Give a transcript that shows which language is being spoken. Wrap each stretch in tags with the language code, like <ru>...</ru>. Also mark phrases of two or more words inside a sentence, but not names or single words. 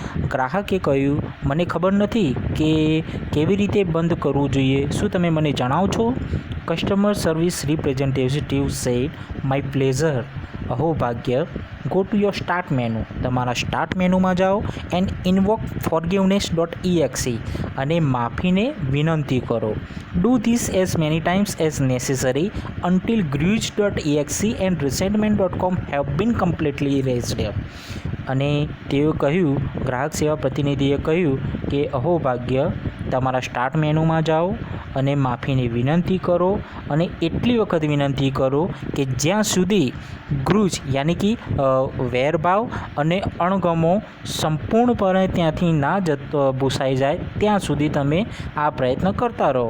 <gu>ગ્રાહકે કહ્યું, મને ખબર નથી કે કેવી રીતે બંધ કરવું જોઈએ, શું તમે મને જણાવશો?</gu> <en>Customer service representative said, my pleasure.</en> <gu>અહો ભાગ્ય.</gu> <en>Go to your start menu.</en> <gu>તમારા</gu> <en>સ્ટાર્ટ મેનુમાં</en> <gu>જાઓ</gu> <en>and invoke forgiveness.exe</en> <gu>અને માફીને વિનંતી કરો.</gu> <en>Do this as many times as necessary until grudge.exe and resentment.com have been completely erased.</en> <gu>અને તેઓ કહ્યું, ગ્રાહક સેવા પ્રતિનિધિએ કહ્યું કે અહો ભાગ્ય, તમારા સ્ટાર્ટ મેનુમાં જાઓ અને માફીની વિનંતી કરો અને એટલી વખત વિનંતી કરો કે જ્યાં સુધી ગ્રુજ યાની કે વેરભાવ અને અણગમો સંપૂર્ણપણે ત્યાંથી ના ભૂસાઈ જાય ત્યાં સુધી તમે આ પ્રયત્ન કરતા રહો.</gu>